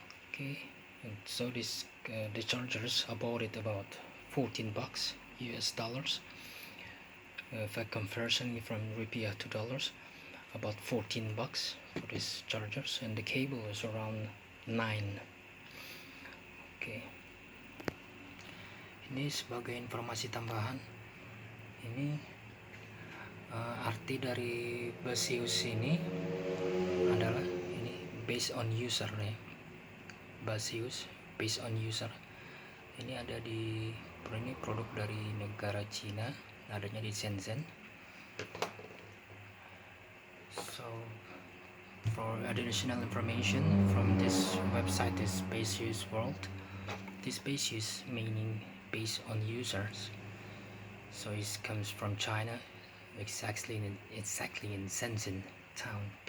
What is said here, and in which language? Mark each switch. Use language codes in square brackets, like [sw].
[en] Okay, and so the chargers about 14 bucks US dollars. If I conversion from rupiah to dollars, about 14 bucks for these chargers, and the cable is around 9. [id] Oke. Ini sebagai informasi tambahan, ini arti dari Baseus ini adalah ini [en] based on user [id] ya. Baseus [en] based on user. [id] Ini ada di ini produk dari negara Cina, adanya di Shenzhen. [en] So for additional information from this website is Baseus World. This Baseus meaning based on users. So it comes from China, exactly in Shenzhen town.